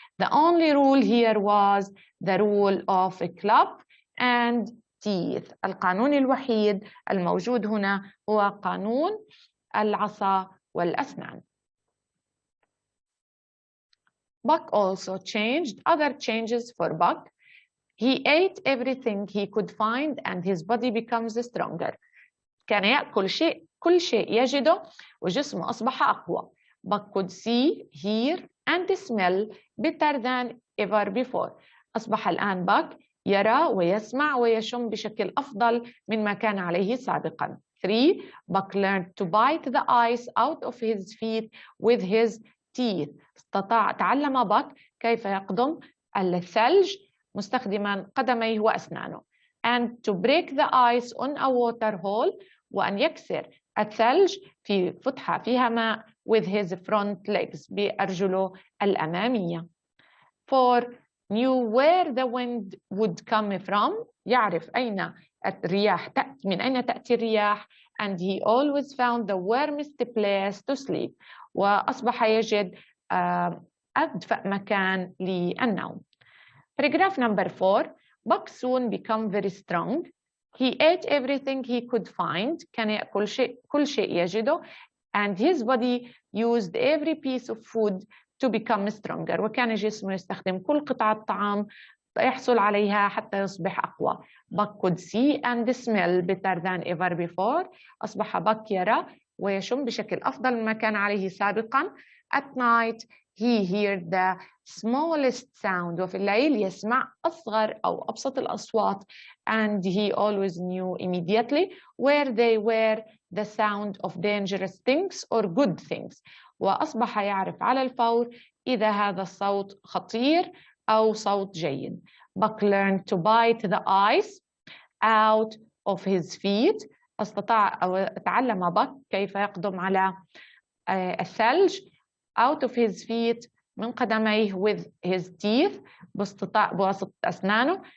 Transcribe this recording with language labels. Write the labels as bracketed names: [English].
[English] The only rule here was the rule of a club and teeth. [Arabic] القانون الوحيد الموجود هنا هو قانون العصا والأسنان. [English] Buck also changed other changes for Buck. He ate everything he could find and his body becomes stronger. [Arabic] كان يأكل كل شيء يجده وجسمه أصبح أقوى. [English] Buck could see, hear and smell better than ever before. [Arabic] أصبح الآن Buck يرى ويسمع ويشم بشكل أفضل مما كان عليه سابقاً. [English] 3. Buck learned to bite the ice out of his feet with his teeth. [Arabic] تعلم Buck كيف يقضم الثلج مستخدماً قدميه وأسنانه. [English] And to break the ice on a water hole. [Arabic] وأن يكسر الثلج في فتحة فيها ماء [English] with his front legs [Arabic] بأرجله الأمامية. 4. [English] Knew where the wind would come from. [Arabic] يعرف أين الرياح من أين تأتي الرياح. [English] And he always found the warmest place to sleep. [Arabic] وأصبح يجد أدفأ مكان للنوم. [English] Paragraph number 4. Buck soon became very strong. He ate everything he could find. [Arabic] كان يأكل كل شيء يجده. [English] And his body used every piece of food to become stronger. [Arabic] وكان جسمه يستخدم كل قطعة طعام يحصل عليها حتى يصبح أقوى. [English] Buck could see and smell better than ever before. [Arabic] أصبح Buck يرى ويشم بشكل أفضل مما كان عليه سابقا. [English] At night he heard the smallest sound. [Arabic] وفي الليل يسمع أصغر أو أبسط الأصوات. [English] And he always knew immediately where they were the sound of dangerous things or good things. [Arabic] وأصبح يعرف على الفور إذا هذا الصوت خطير أو صوت جيد. [English] Buck learned to bite the ice out of his feet. [Arabic] تعلم Buck كيف يقدم على الثلج [English] out of his feet [Arabic] من قدميه [English] with his teeth [Arabic] بواسطة أسنانه.